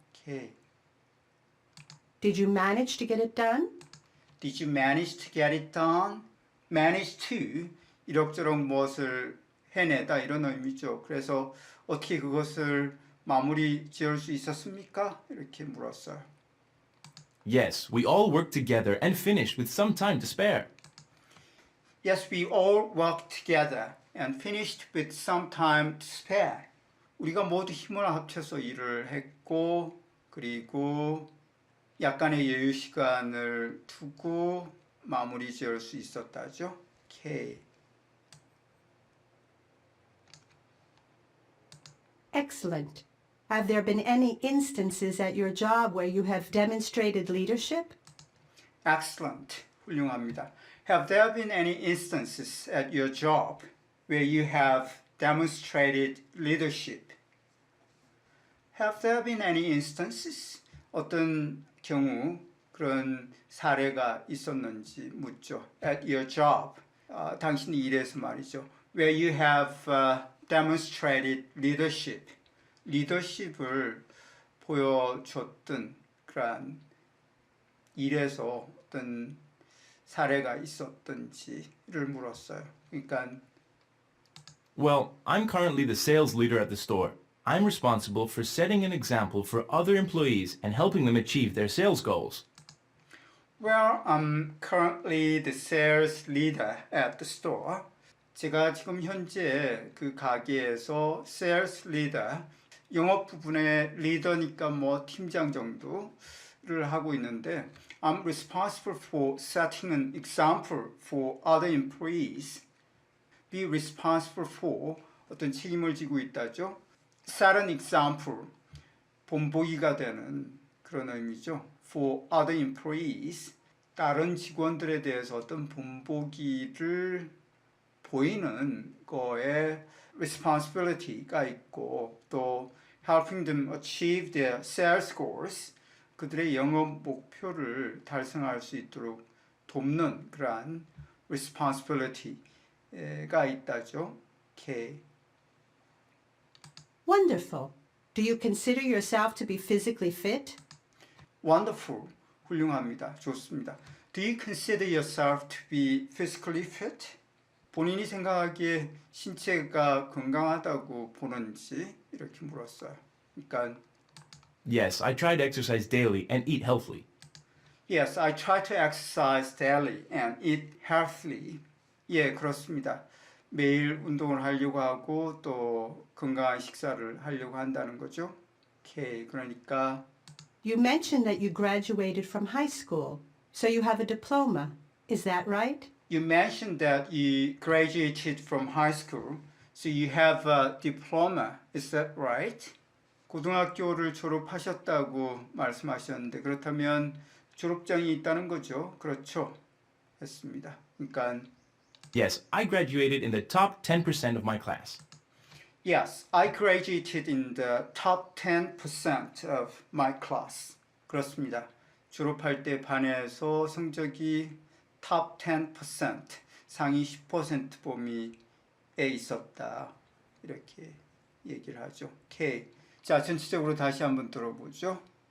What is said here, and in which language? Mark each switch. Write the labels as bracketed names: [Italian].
[English] K. Did you manage to get it done? Did you manage to get it done? Manage to [Korean] 이럭저럭 무엇을 해내다 이런 의미죠. 그래서 어떻게 그것을 마무리 지을 수 있었습니까? 이렇게 물었어요. [English] Yes, we all worked together and finished with some time to spare. Yes, we all worked together and finished with some time to spare. [Korean] 우리가 모두 힘을 합쳐서 일을 했고 그리고 약간의 여유 시간을 두고 마무리 지을 수 있었다죠. [English] K. Excellent. Have there been any instances at your job where you have demonstrated leadership? Excellent. [Korean] 훌륭합니다. [English] Have there been any instances at your job where you have demonstrated leadership? Have there been any instances? [Korean] 어떤 경우 그런 사례가 있었는지 묻죠. [English] At your job. [Korean] 당신 일에서 말이죠. [English] Where you have demonstrated leadership. [Korean] 리더십을 보여줬던 그런 일에서 어떤 사례가 있었던지를 물었어요. 그러니까 [English] Well, I'm currently the sales leader at the store. I'm responsible for setting an example for other employees and helping them achieve their sales goals. Well, I'm currently the sales leader at the store. [Korean] 제가 지금 현재 그 가게에서 sales leader, 영업 부분의 리더니까 뭐 팀장 정도를 하고 있는데 [English] I'm responsible for setting an example for other employees. Be responsible for [Korean] 어떤 책임을 지고 있다죠. [English] Set an example, [Korean] 본보기가 되는 그런 의미죠. [English] For other employees, [Korean] 다른 직원들에 대해서 어떤 본보기를 보이는 거에 responsibility가 있고 또 [English] helping them achieve their sales goals, [Korean] 그들의 영업 목표를 달성할 수 있도록 돕는 그러한 responsibility가 있다죠. [English] Okay. Wonderful. Do you consider yourself to be physically fit? Wonderful. [Korean] 훌륭합니다. 좋습니다. [English] Do you consider yourself to be physically fit? [Korean] 본인이 생각하기에 신체가 건강하다고 보는지 이렇게 물었어요. 그러니까 [English] Yes, I try to exercise daily and eat healthily. Yes, I try to exercise daily and eat healthily. [Korean] 예, 그렇습니다. 매일 운동을 하려고 하고 또 건강한 식사를 하려고 한다는 거죠. 오케이, 그러니까 [English] You mentioned that you graduated from high school, so you have a diploma. Is that right? You mentioned that you graduated from high school, so you have a diploma. Is that right? [Korean] 고등학교를 졸업하셨다고 말씀하셨는데 그렇다면 졸업장이 있다는 거죠. 그렇죠. 했습니다. 그러니까 [English] Yes, I graduated in the top 10% of my class. Yes, I graduated in the top 10% of my class. [Korean] 그렇습니다. 졸업할 때 반에서 성적이 top 10%, 상위 10% 범위에 있었다. 이렇게 얘기를 하죠. 오케이. 자, 전체적으로 다시 한번 들어보죠.